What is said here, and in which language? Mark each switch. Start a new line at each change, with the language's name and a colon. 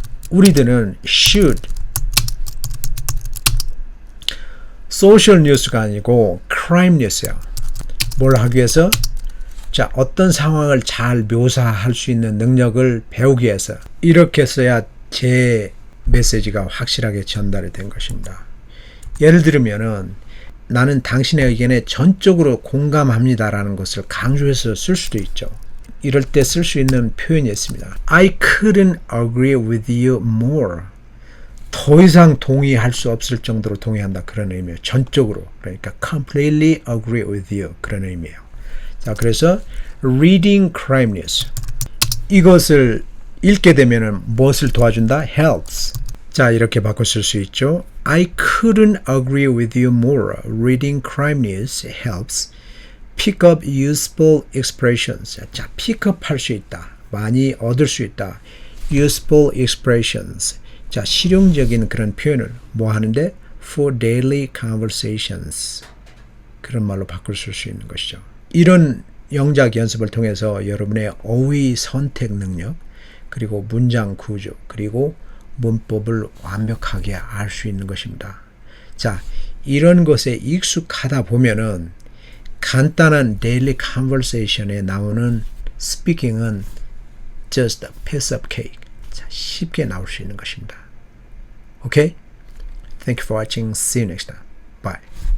Korean: 우리들은
English: should social news가 아니고 crime news예요.
Korean: 뭘 하기 위해서? 자, 어떤 상황을 잘 묘사할 수 있는 능력을 배우기 위해서 이렇게 써야 제 메시지가 확실하게 전달이 된 것입니다. 예를 들면은 나는 당신의 의견에 전적으로 공감합니다라는 것을 강조해서 쓸 수도 있죠. 이럴 때 쓸 수 있는 표현이 있습니다.
English: I couldn't agree with you more.
Korean: 더 이상 동의할 수 없을 정도로 동의한다. 그런 의미예요. 전적으로. 그러니까
English: completely agree with you.
Korean: 그런 의미예요. 자, 그래서
English: reading crime news
Korean: 이것을 읽게 되면은 무엇을 도와준다?
English: helps.
Korean: 자, 이렇게 바꿔 쓸 수 있죠.
English: I couldn't agree with you more. Reading crime news helps pick up useful expressions.
Korean: 자,
English: pick up
Korean: 할 수 있다. 많이 얻을 수 있다.
English: useful expressions.
Korean: 자, 실용적인 그런 표현을 뭐 하는데?
English: for daily conversations.
Korean: 그런 말로 바꿀 수 있는 것이죠. 이런 영작 연습을 통해서 여러분의 어휘 선택 능력, 그리고 문장 구조, 그리고 문법을 완벽하게 알 수 있는 것입니다. 자, 이런 것에 익숙하다 보면은 간단한
English: daily conversation
Korean: 에 나오는 스피킹은
English: just a piece of cake.
Korean: 자, 쉽게 나올 수 있는 것입니다.
English: Okay? Thank you for watching. See you next time. Bye.